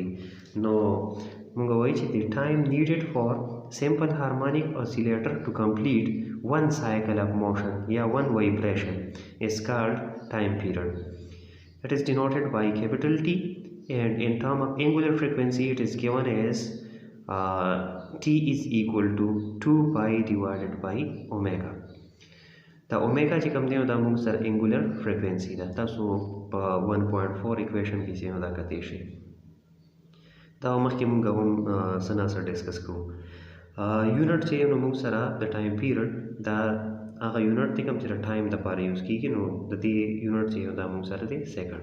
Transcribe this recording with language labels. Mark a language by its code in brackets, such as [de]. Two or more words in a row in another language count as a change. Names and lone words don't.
[ps] نو موږ وایو چې [en] the time needed for simple harmonic oscillator to complete one cycle of motion یا one vibration is called time period. It is denoted by capital T and in term of angular frequency it is given as T is equal to 2 pi divided by omega. The omega [ps] چې کوم دی نو دا موږ سره [en] angular frequency [ps] ده. تاسو په 1.4 equation کې چې نو دا کتې شي دا مخکې موږ هم سنا سره ډسکس کوو. یونټ چې نو موږ سره د [en] time period [ps] دا هغه یونټ دی کوم چې د ټایم لپاره یوز کیږي نو د دې یونټ چې دا موږ سره دی سیکنډ.